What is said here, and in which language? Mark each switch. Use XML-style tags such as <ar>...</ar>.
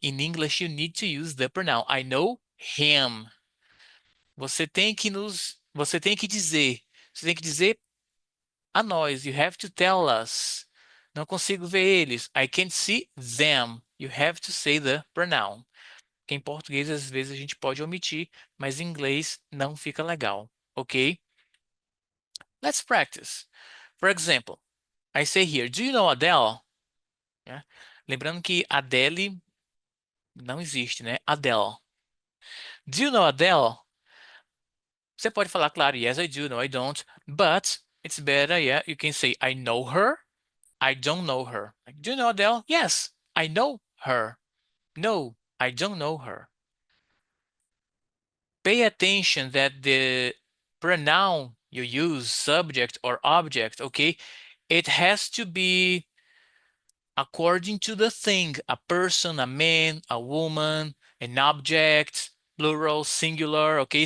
<en>In English, you need to use the pronoun. I know him.</en> <pt>Você tem que dizer. Você tem que dizer a nós.</pt> <en>You have to tell us.</en> <pt>Não consigo ver eles.</pt> <en>I can't see them. You have to say the pronoun.</en> <pt>Que em português às vezes a gente pode omitir, mas em inglês não fica legal, ok?</pt> <en>Let's practice. For example, I say here, do you know Adele? Yeah.</en> <pt>Lembrando que Adele não existe, né? Adele.</pt> <en>Do you know Adele?</en> <pt>Você pode falar, claro,</pt> <en>yes, I do, no, I don't. But it's better, yeah, you can say, I know her, I don't know her. Like, do you know Adele? Yes, I know her. No, I don't know her. Pay attention that the pronoun you use, subject or object, okay, it has to be according to the thing, a person, a man, a woman, an object, plural, singular, okay?</en>